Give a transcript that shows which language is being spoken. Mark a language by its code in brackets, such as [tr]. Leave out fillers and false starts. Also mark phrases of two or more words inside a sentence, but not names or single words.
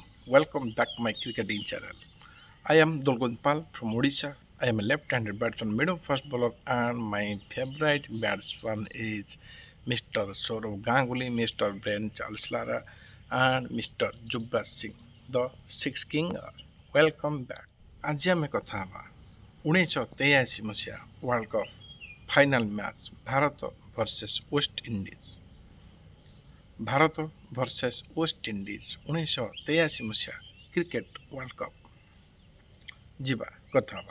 [en] Welcome back to my cricketing channel. I am Dolgon Pal from Odisha. I am a left-handed batsman, medium fast bowler, and my favorite batsman is Mr. Sourav Ganguly, Mr. Brian Charles Lara, and Mr. Yuvraj Singh, the Six King. Welcome back. [or] ଆଜି ଆମେ କଥା ହେବା 1983 ମସିହା [en] World Cup final match [or] ଭାରତ ଭର୍ସେସ୍ ୱେଷ୍ଟଇଣ୍ଡିଜ। ଭାରତ ଭର୍ସେସ୍ ୱେଷ୍ଟଇଣ୍ଡିଜ 1983 ମସିହା [en] cricket World Cup. [or] ଯିବା କଥା ହେବା।